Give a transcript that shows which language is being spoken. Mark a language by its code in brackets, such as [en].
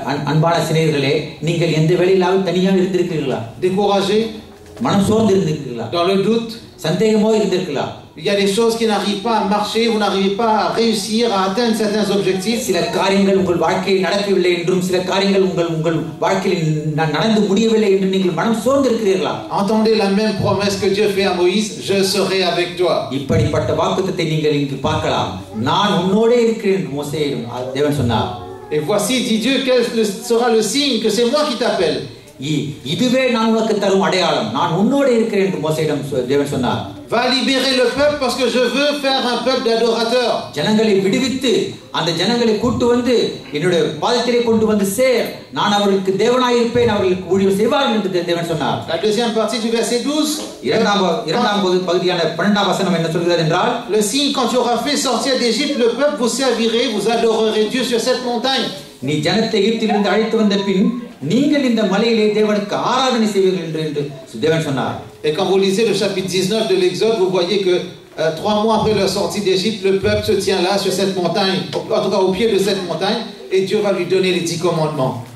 [ta] அன்பான சிநேகிதர்களே நீங்கள் எந்த வேளையிலாவது தனியாக இருந்திருக்கிறீர்களா? [fr] Découragé? [ta] மனம் சோர்ந்து இருந்திருக்கிறீர்களா? [fr] Dans le doute? [ta] சந்தேகமோ இருந்திருக்கிறீர்களா? [fr] Il y a des choses qui n'arrivent pas à marcher, vous n'arrivez pas à réussir à atteindre certains objectifs. [ta] சில காரியங்கள் உங்கள் வாழ்க்கையில் நடக்கவில்லை என்றும் சில காரியங்கள் உங்கள் வாழ்க்கையில் நடந்து முடியவில்லை என்று நீங்கள் மனம் சோர்ந்து இருக்கிறீர்களா? [fr] Entendez la même promesse que Dieu fait à Moïse, je serai avec toi. [ta] இப்படிப்பட்ட வாக்குத்தத்தத்தை நீங்கள் இங்கு பார்க்கலாம். நான் உன்னோடே இருக்கிறேன் மோசேயிடம் தேவன் சொன்னார். [fr] Et voici dit Dieu quel sera le signe que c'est moi qui t'appelle. [ta] இதுவே நான் உனக்கு தரும் அடையாளம். நான் உன்னோடே இருக்கிறேன் என்று மோசேயிடம் தேவன் சொன்னார். [fr] Va libérer le peuple parce que je veux faire un peuple d'adorateurs. [ta] ஜனங்களை விடுவித்து அந்த ஜனங்களை கூட்டி வந்து என்னுடைய பாதத்திலே கொண்டு வந்து சேர். நான் அவர்களுக்கு தேவனாய் இருப்பேன், அவர்களுக்கு ஊழியம் செய்வார்கள் என்று தேவன் சொன்னார். [fr] La deuxième partie du verset 12. [ta] இரண்டாம் பகுதியான 12ஆம் வசனம் என்ன சொல்கிறது என்றால் [fr] le signe quand tu auras fait sortir d'Égypte le peuple vous servirez, vous adorerez Dieu sur cette montagne. [ta] நீ ஜனத்தை எகிப்திலிருந்து அழைத்து வந்த பின் நீங்கள் இந்த மலையிலே தேவனுக்கு ஆராதனை செய்வீர்கள் என்று தேவன் சொன்னார். [fr] Et quand vous lisez le chapitre 19 de l'Exode, vous voyez que 3 mois après leur sortie d'Égypte, le peuple se tient là sur cette montagne, en tout cas au pied de cette montagne, et Dieu va lui donner les 10 commandements.